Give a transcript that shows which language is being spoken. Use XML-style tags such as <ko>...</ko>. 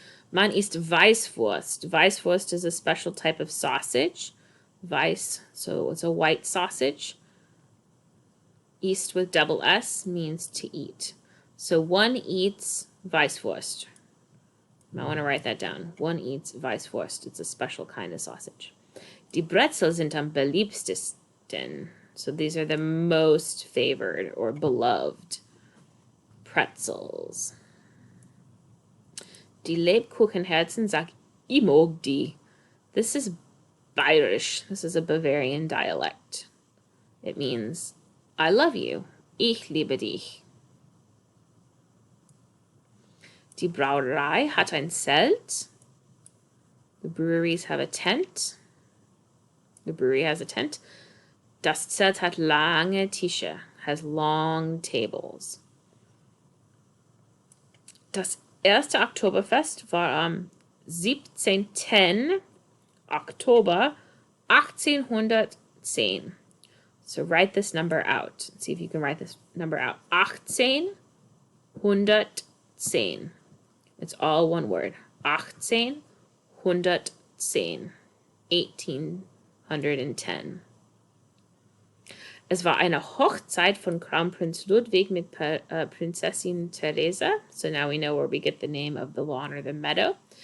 <de>Man isst Weißwurst.</de> <en>Weißwurst is a special type of sausage. Weiss, so it's a white sausage. East with double S means to eat. So one eats Weißwurst. I want to write that down. One eats Weißwurst. It's a special kind of sausage.</en> <de>Die Brezel sind am beliebtesten.</de> <en>So these are the most favored or beloved pretzels.</en> <de>Die Lebkuchenherzen sag ich mag die.</de> <en>This is Bayerisch. This is a Bavarian dialect. It means, I love you.</en> <de>Ich liebe dich. Die Brauerei hat ein Zelt.</de> <en>The breweries have a tent. The brewery has a tent.</en> <de>Das Zelt hat lange Tische,</de> <en>has long tables.</en> <de>Das erste Oktoberfest war am 17. Oktober 1810.</de> <en>So write this number out. See if you can write this number out. 1810. It's all one word. 1810. 1810.</en> <de>Es war eine Hochzeit von Kronprinz Ludwig mit Prinzessin Theresa.</de> <en>So now we know where we get the name of the lawn or the meadow.</en>